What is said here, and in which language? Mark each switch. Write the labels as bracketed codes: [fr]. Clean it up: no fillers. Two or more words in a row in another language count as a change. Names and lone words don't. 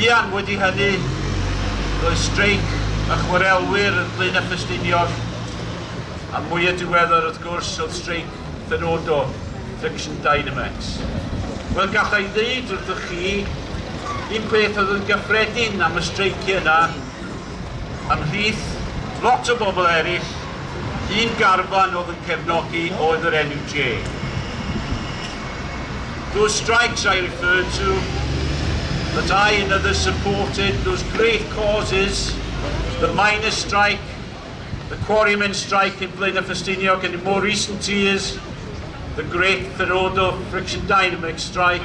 [cy] Fuan wedi hynny, roedd streic a chwarelwyr yn Blaenau Ffestiniog, a mwyaf diweddar wrth gwrs oedd streic Ferodo, Friction Dynamics. Wel, gallai ddeud wrthych chi, un peth oedd yn gyffredin am y streici yna, ymhlith lot o bobl eraill, un garfan oedd yn cefnogi oedd yr NUJ. [en] Those strikes I referred to, that I and others supported, those great causes, the miners' strike, the quarrymen strike in Blaenau Ffestiniog, and in more recent years, the great Ferodo Friction Dynamics strike.